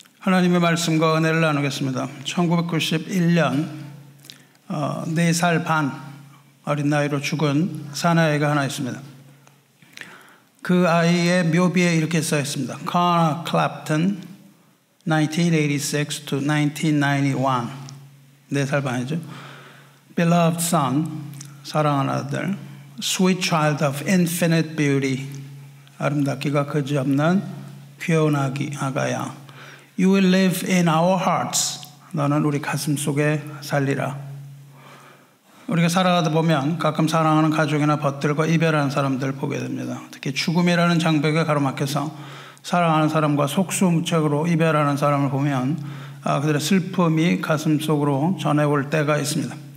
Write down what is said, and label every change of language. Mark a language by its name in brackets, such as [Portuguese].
[Korean] 하나님의 말씀과 은혜를 나누겠습니다. 1991년 4살 반 어린 나이로 죽은 사내아이가 하나 있습니다. 그 아이의 묘비에 이렇게 써 있습니다. [English] Connor Clapton, 1986 to 1991. 4살 반이죠. Beloved son, [Korean] 사랑하는 아들. [English] Sweet child of infinite beauty, [Korean] 아름답기가 그지없는 귀여운 아가야. [English] You will live in our hearts. [Korean] 너는 우리 가슴 속에 살리라. 우리가 살아가다 보면 가끔 사랑하는 가족이나 벗들과 이별하는 사람들 보게 됩니다. 특히 죽음이라는 장벽에 가로막혀서 사랑하는 사람과 속수무책으로 이별하는 사람을 보면 그들의 슬픔이 가슴 속으로 전해올 때가 있습니다.